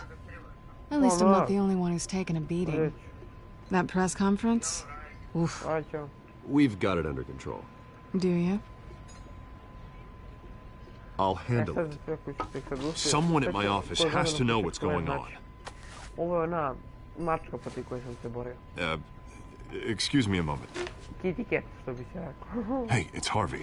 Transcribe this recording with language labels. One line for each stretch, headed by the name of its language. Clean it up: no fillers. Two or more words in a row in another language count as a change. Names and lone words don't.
English: At least I'm not the only one who's taken a beating. That press conference? Oof. We've got it under control. Do you? I'll handle it. Someone at my office has to know what's going on.
Serbian: Ovo je ona mačka protiv koje sam se borio.
English: Excuse me a moment. Kitty cat,
Serbian: što bi se rekao.
English: Hey, it's Harvey.